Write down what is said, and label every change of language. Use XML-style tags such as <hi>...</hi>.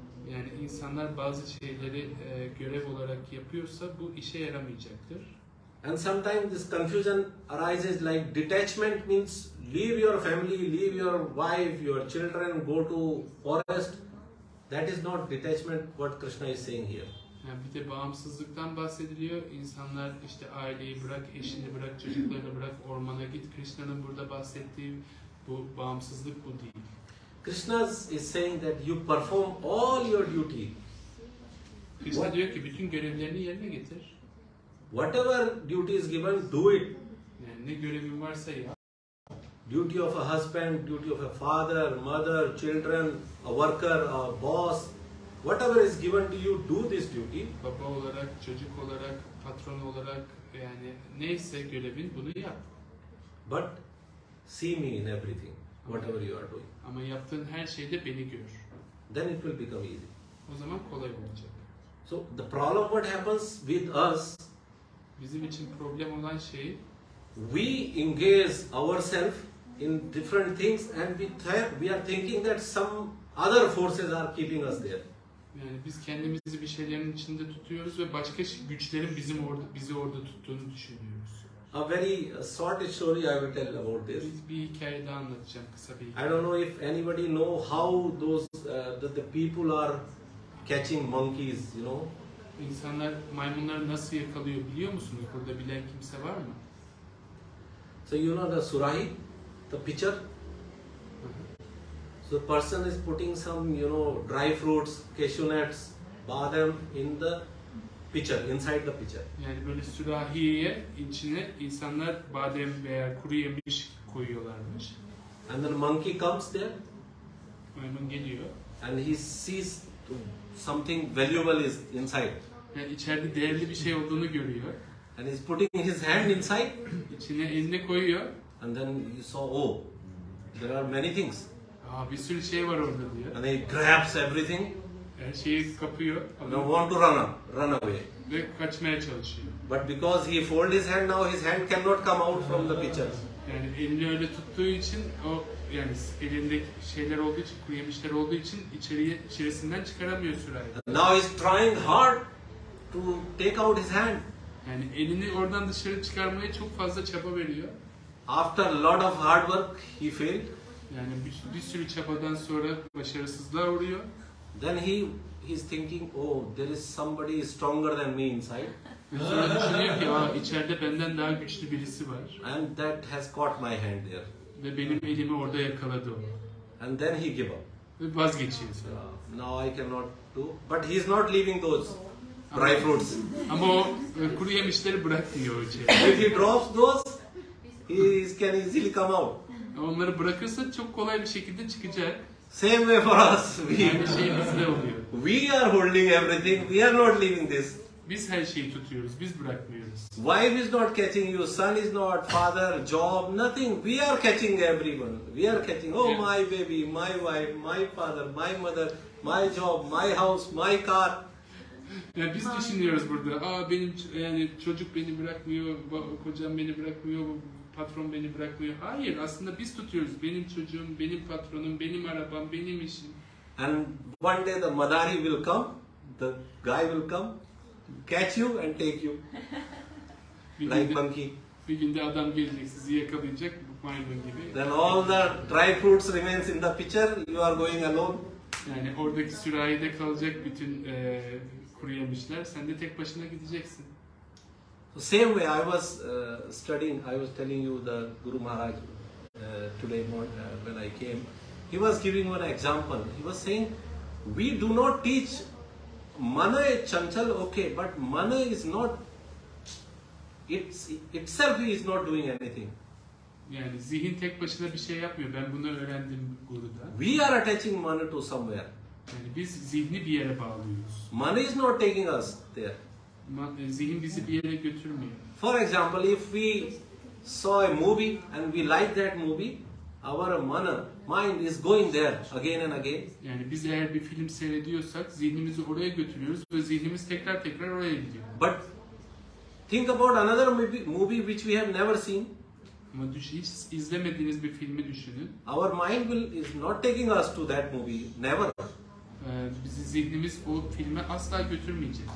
<tr>Yani insanlar bazı şeyleri görev olarak yapıyorsa bu işe yaramayacaktır.</tr> <en>And sometimes this confusion arises like detachment means leave your family, leave your wife, your children, go to forest. That is not detachment what Krishna is saying here.</en> <tr>Yani bir de bağımsızlıktan bahsediliyor. İnsanlar işte aileyi bırak, eşini bırak, çocuklarını bırak, ormana git. Krishna'nın burada bahsettiği bu bağımsızlık bu değil.</tr> <en>Krishna is saying that you perform all your duty.</en> <tr>Krishna diyor ki bütün görevlerini yerine getir.</tr> <en>Whatever duty is given, do it.</en> <tr>Yani ne görevin varsa yap.</tr> <en>Duty of a husband, duty of a father, mother, children, a worker, a boss, whatever is given to you, do this duty.</en> <tr>Baba olarak, çocuk olarak, patron olarak, yani neyse görevin bunu yap.</tr> <en>But see me in everything, whatever you are doing.</en> <tr>Ama yaptığın her şeyde beni gör.</tr> <en>Then it will become easy.</en> <tr>O zaman kolay olacak.</tr> <en>So the problem what happens with us,</en> <tr>Bizim için problem olan şey,</tr> <en>we engage ourselves in different things and we are thinking that some other forces are keeping us there.</en> <tr>Yani biz kendimizi bir şeylerin içinde tutuyoruz ve başka güçlerin bizi orada tuttuğunu düşünüyoruz.</tr> <en>A very short story I will tell about this.</en> <tr>Biz bir hikaye daha anlatacağım, kısa bir hikaye.</tr> <en>I don't know if anybody know how those the people are catching monkeys,</en> <tr>İnsanlar maymunları nasıl yakalıyor biliyor musunuz? Burada bilen kimse var mı?</tr> <en>So the surahi, the pitcher. So the person is putting some, dry fruits, cashew nuts, badam in the pitcher, inside the pitcher.</en> <tr>Yani böyle sürahiye içine insanlar badem veya kuru yemiş koyuyorlarmış.</tr> <en>And then monkey comes there.</en> <tr>Maymun geliyor.</tr> <en>And he sees something valuable is inside.</en> <tr>Yani içeride değerli bir şey olduğunu görüyor.</tr> <en>And he's putting his hand inside.</en> <tr>İçine elini koyuyor.</tr> <en>And then he saw, oh, there are many things.</en> <tr>Bir sürü şey var orada diyor.</tr> <en>And he grabs everything</en> <tr>Her şeyi kapıyor</tr> <en>and want to run away.</en> <tr>ve kaçmaya çalışıyor.</tr> <en>But because he folded his hand now, his hand cannot come out from the pitcher.</en> <tr>Yani elini öyle tuttuğu için o yani elinde şeyler olduğu için, kuru yemişler olduğu için içerisinden çıkaramıyor sürahi.</tr> <en>Now he's trying hard to take out his hand.</en> <tr>Yani elini oradan dışarı çıkarmaya çok fazla çaba veriyor.</tr> <en>After a lot of hard work, he failed.</en> <tr>Yani bir sürü çabadan sonra başarısızlığa uğruyor.</tr> <en>Then he's thinking, oh, there is somebody stronger than me inside.</en> <tr>Sonra düşünüyor ki içeride benden daha güçlü birisi var.</tr> <en>And that has caught my hand there.</en> <tr>Ve benim elimi orada yakaladı o.</tr> <en>And then he gave up.</en> <tr>Ve vazgeçiyor sonra.</tr> <en>Now I cannot do. But he's not leaving those dry fruits.</en> <tr>Ama o kuru yemişleri bırakmıyor o içeri.</tr> <en>If he drops those, he can easily come out.</en> <tr>Onları bırakırsa çok kolay bir şekilde çıkacak.</tr> <en>Same way for us.</en> <tr>Aynı şey bizde oluyor.</tr> <en>We are holding everything. We are not leaving this.</en> <tr>Biz her şeyi tutuyoruz, biz bırakmıyoruz.</tr> <en>Wife is not catching you, son is not, father, job, nothing. We are catching everyone. We are catching, oh, my baby, my wife, my father, my mother, my job, my house, my car.</en> <tr>Yani biz düşünüyoruz burada. Benim yani çocuk beni bırakmıyor, kocam beni bırakmıyor, patron beni bırakmıyor. Hayır, aslında biz tutuyoruz. Benim çocuğum, benim patronum, benim arabam, benim işim.</tr> <en>And one day the Madari will come, the guy will come, catch you and take you. Like monkey.</en> <tr>Bir günde adam gelecek, sizi yakalayacak, maymun gibi.</tr> <en>Then all the dry fruits remains in the pitcher, you are going alone.</en> <tr>Yani oradaki sürahide kalacak bütün kuru yemişler, sen de tek başına gideceksin.</tr> <en>So same way I was studying, I was telling you the Guru Maharaj today morning when I came, he was giving one example. He was saying, we do not teach</en> <hi>mana chanchal,</hi> <en>okay, but mana is not, itself is not doing anything.</en> <tr>Yani zihin tek başına bir şey yapmıyor. Ben bunu öğrendim Guru'da.</tr> <en>We are attaching mana to somewhere.</en> <tr>Yani biz zihni bir yere bağlıyoruz.</tr> <en>Mana is not taking us there.</en> <tr>Zihin bizi bir yere götürmüyor.</tr> <en>For example, if we saw a movie and we like that movie, our mind is going there again and again.</en> <tr>Yani biz eğer bir film seyrediyorsak zihnimizi oraya götürüyoruz ve zihnimiz tekrar oraya gidiyor.</tr> <en>But think about another movie which we have never seen.</en> <tr>Ama hiç izlemediğiniz bir filmi düşünün.</tr> <en>Our mind is not taking us to that movie, never.</en> <tr>Bizi zihnimiz o filme asla götürmeyecek.</tr>